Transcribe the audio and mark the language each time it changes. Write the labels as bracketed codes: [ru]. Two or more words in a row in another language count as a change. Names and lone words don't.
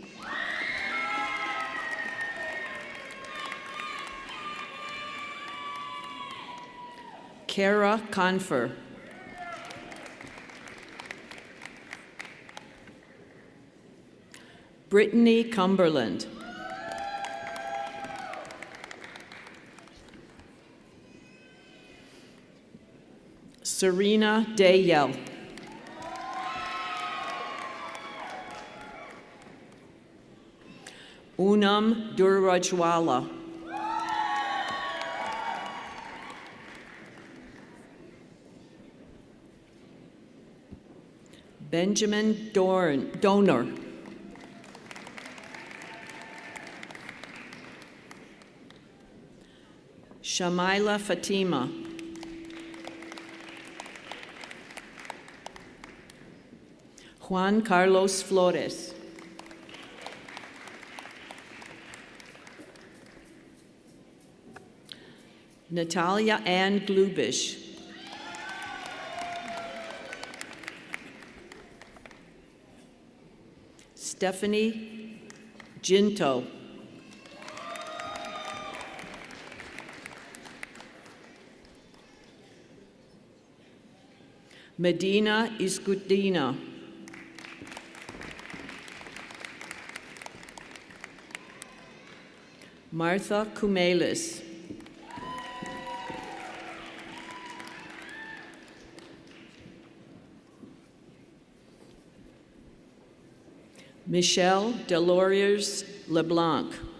[en] Kara Confer. Brittany Cumberland. Serena Dayel. Unam Durrajwala. Benjamin Donor. Shamaila Fatima. Juan Carlos Flores. Natalia Ann Glubish. Stephanie Ginto. Medina Iskutina. Martha Kumelis. Michelle Deloriers LeBlanc.